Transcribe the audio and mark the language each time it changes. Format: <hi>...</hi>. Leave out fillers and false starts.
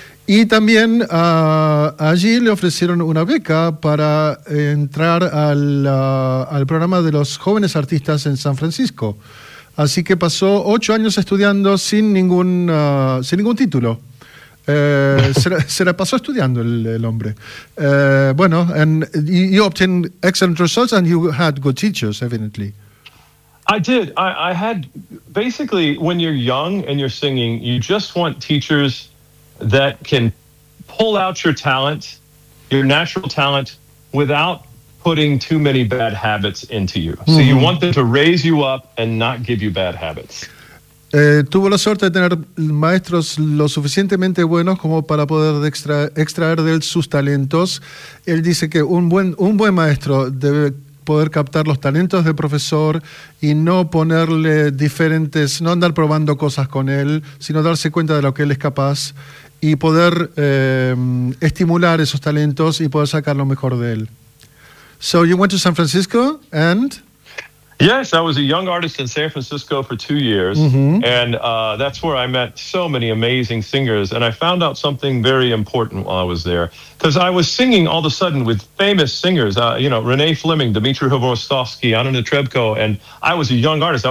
<es>Y también allí le ofrecieron una beca para entrar al programa de los jóvenes artistas en San Francisco. Así que pasó 8 años estudiando sin ningún título. se la pasó estudiando el hombre.</es> <en>Bueno, and you obtained excellent results and you had good teachers, evidently. I did. I had, basically, when you're young and you're singing, you just want teachers that can pull out your talent, your natural talent, without putting too many bad habits into you. Mm-hmm. So you want them to raise you up and not give you bad habits.</en> <es>Tuvo la suerte de tener maestros lo suficientemente buenos como para poder extraer de él sus talentos. Él dice que un buen maestro debe poder captar los talentos del profesor y no ponerle diferentes, no andar probando cosas con él, sino darse cuenta de lo que él es capaz y poder estimular esos talentos y poder sacar lo mejor de él.</es> <en>So you went to San Francisco and... Yes, I was a young artist in San Francisco for 2 years, mm-hmm. and that's where I met so many amazing singers, and I found out something very important while I was there, because I was singing all of a sudden with famous singers, Renee Fleming, Dmitri Hvozdovsky, Anna Netrebko, and I was a young artist.</en>